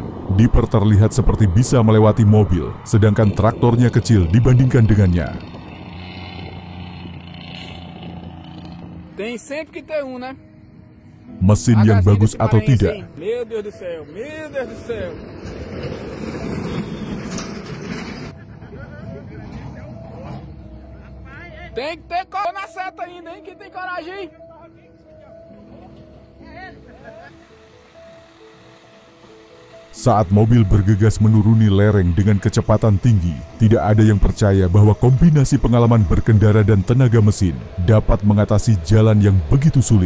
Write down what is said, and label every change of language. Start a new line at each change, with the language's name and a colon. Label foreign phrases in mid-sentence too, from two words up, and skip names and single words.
Indonesian: Dipper terlihat seperti bisa melewati mobil, sedangkan traktornya kecil dibandingkan dengannya.
Portuguese: Tem sempre que ter né?
Indonesian: Mesin yang bagus atau tidak?
Portuguese: Meu Deus do céu, meu Deus do céu. Tem que ter coragem na seta ainda, hein? Quem tem coragem?
Indonesian: Saat mobil bergegas menuruni lereng dengan kecepatan tinggi, tidak ada yang percaya bahwa kombinasi pengalaman berkendara dan tenaga mesin dapat mengatasi jalan yang begitu sulit.